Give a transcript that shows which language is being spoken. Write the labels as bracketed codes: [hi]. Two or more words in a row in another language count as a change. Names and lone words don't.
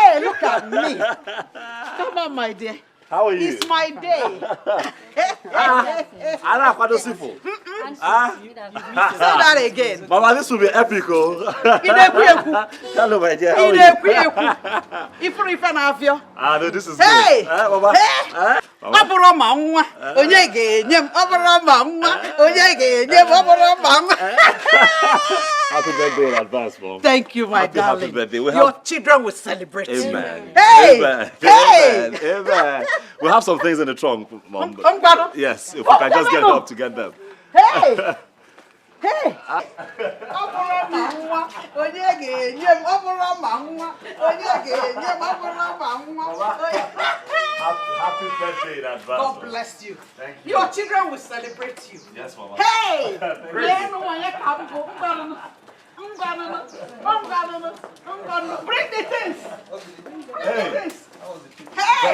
[en] Hey, look at me. Come on, my dear. How are you? It's my day. Anna, what do you for? Say that again. Mama, this will be epic, oh. Hello, my dear. How are you? If you no, this is hey, good. Mama. hey, Mama. [ig] ọbụrụ ma nwa onye ga-enye m ọbụrụ ma nwa onye ga-enye m ọbụrụ ma nwa. [en] Happy birthday in advance, Mom. Thank you, my darling. Happy birthday. Your children will celebrate. Amen. Hey! Amen. Hey! Amen. Amen. We have some things in the trunk, Mom. Yes, if we can just get help to get them. Hey! Hey! [ig] Ọbụrụ ma nwa onye ga-enye m ọbụrụ ma nwa onye ga-enye m ọbụrụ ma nwa. [en] Happy birthday in advance. God bless you. Thank you. Your children will celebrate you. Yes, Mama. Hey! Bring the things. Hey. Hey!